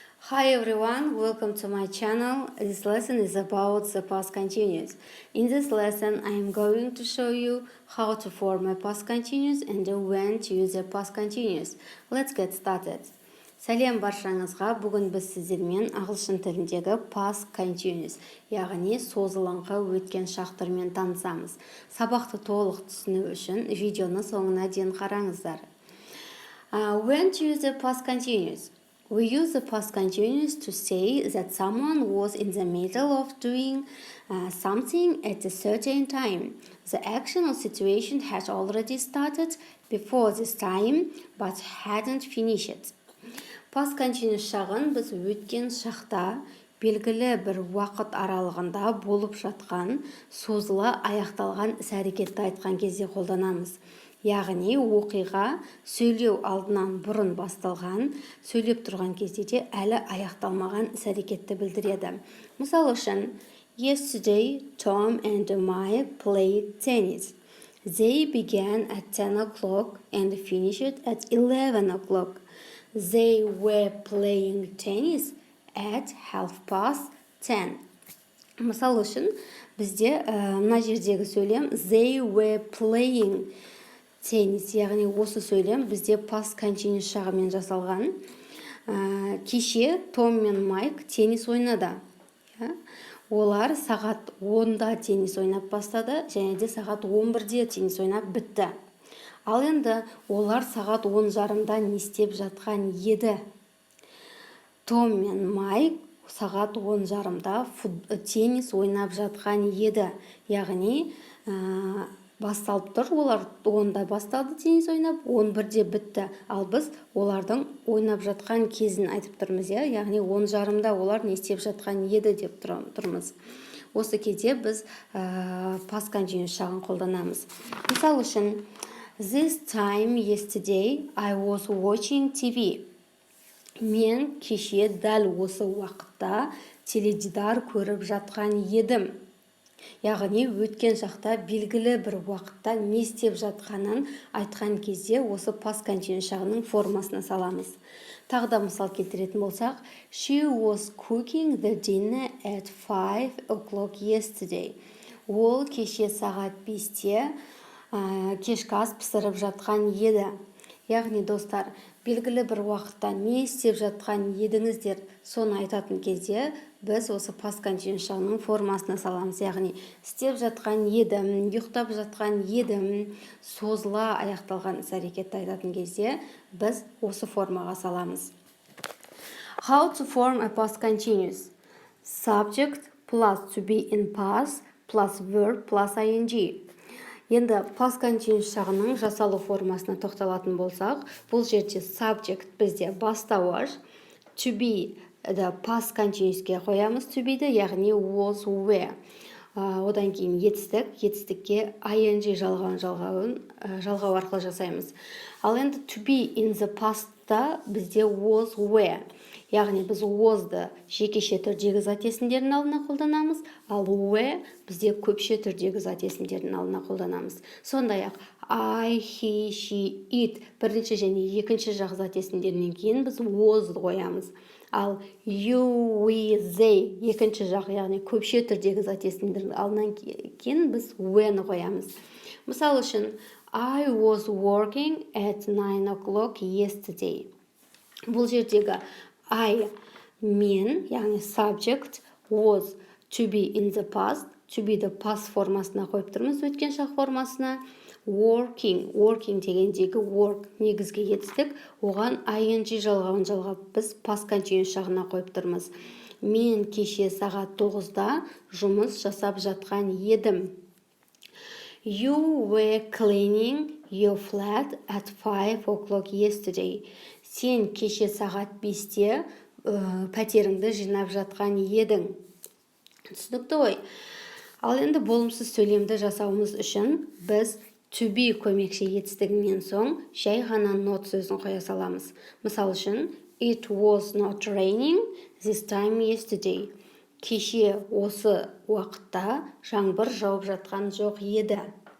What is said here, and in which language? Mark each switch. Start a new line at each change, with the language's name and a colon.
English: Hi everyone, welcome to my channel. This lesson is about the past continuous. In this lesson, I am going to show you how to form a past continuous and when to use a past continuous. Let's get started.
Kazakh: Сәлем баршаңызға, бүгін біз сіздермен ағылшын тіліндегі past continuous, яғни созылыңқы өткен шақтармен танысамыз. Сабақты толық түсіну үшін видеоны соңына дейін қараңыздар.
English: When to use a past continuous? We use the past continuous to say that someone was in the middle of doing something at a certain time. The action or situation had already started before this time, but hadn't finished.
Kazakh: Past continuous шағын біз өткен шақта белгілі бір уақыт аралығында болып жатқан, созыла аяқталған іс-әрекетті айтқан кезде қолданамыз. Яғни оқиға сөйлеу алдынан бұрын басталған, сөйлеп тұрған кезде де әлі аяқталмаған іс-әрекетті білдіреді. Мысалы үшін,
English: Yesterday, Tom and Mike played tennis. They began at 10 o'clock and finished at 11 o'clock. They were playing tennis at 10:30.
Kazakh: Мысалы үшін, бізде мына жердегі сөйлем
English: they were playing tennis,
Kazakh: яғни осы сөйлем бізде past continuous шағымен жасалған. Кеше Том мен Майк теннис ойнады. Олар сағат 10-да теннис ойнап бастады, және де сағат 11-де теннис ойнап бітті. Ал енді олар сағат 10:30-да не істеп жатқан еді? Том мен Майк сағат 10:30-да теннис ойнап жатқан еді. Яғни басталып тұр, олар 10-да басталды теннис ойнап, 11-де бітті. Ал біз олардың ойнап жатқан кезін айтып тұрмыз, яғни 10:30-да олар не істеп жатқан еді деп тұрмыз. Осы кезде біз past continuous шағын қолданамыз. Мысалы үшін,
English: This time yesterday I was watching TV.
Kazakh: Мен кеше дәл осы уақытта теледидар көріп жатқан едім. Яғни өткен шақта белгілі бір уақытта не істеп жатқанын айтқан кезде осы past continuous шағының формасына саламыз. Тағы да мысал келтіретін болсақ,
English: She was cooking the dinner at 5 o'clock yesterday.
Kazakh: Ол кеше сағат 5-те кешкі ас пісіріп жатқан еді. Яғни достар, белгілі бір уақытта не істеп жатқан едіңіздер, соны айтатын кезде біз осы past continuous шағының формасына саламыз. Яғни істеп жатқан едім, ұйықтап жатқан едім, созыла аяқталған іс-әрекетті айтатын кезде біз осы формаға саламыз.
English: How to form a past continuous? Subject plus to be in past plus verb plus ing.
Kazakh: Енді past continuous шағының жасалу формасына тоқталатын болсақ, бұл жерде subject бізде бастауыш, to be past continuousке қоямыз to be-ді, яғни was, were. Одан кейін етістікке ing жалғау арқылы жасаймыз. Ал енді to be in the past-та бізде was, were. Яғни біз was-ды жекеше түрдегі зат есімдердің алдына қолданамыз, ал were бізде көпше түрдегі зат есімдердің алдына қолданамыз. Сондай-ақ I, he, she, it бірінші және екінші жақ зат есімдерінен кейін біз was-ды қоямыз. Ал you, we, they екінші жақ, яғни көпше түрдегі зат есімдердің алдынан кейін біз when қоямыз. Мысалы үшін,
English: I was working at 9 o'clock yesterday.
Kazakh: Бұл жердегі I, мен, яғни subject, was,
English: to be in the past,
Kazakh: to be the past формасына қойып тұрмыз, өткен шақ формасына. Working дегендегі work негізгі етістік, оған ing жалғауын жалғап біз past continuous шағына қойып тұрмыз. Мен кеше сағат 9-да жұмыс жасап жатқан едім.
English: You were cleaning your flat at 5 o'clock yesterday.
Kazakh: Сен кеше сағат 5-те пәтеріңді жинап жатқан едің. Түсінікті ғой. Ал енді болымсыз сөйлемді жасауымыз үшін біз to be көмекші етістігінен соң жай ғана not сөзін қоя саламыз. Мысал үшін,
English: It was not raining this time yesterday.
Kazakh: Кеше осы уақытта жаңбыр жауып жатқан жоқ еді.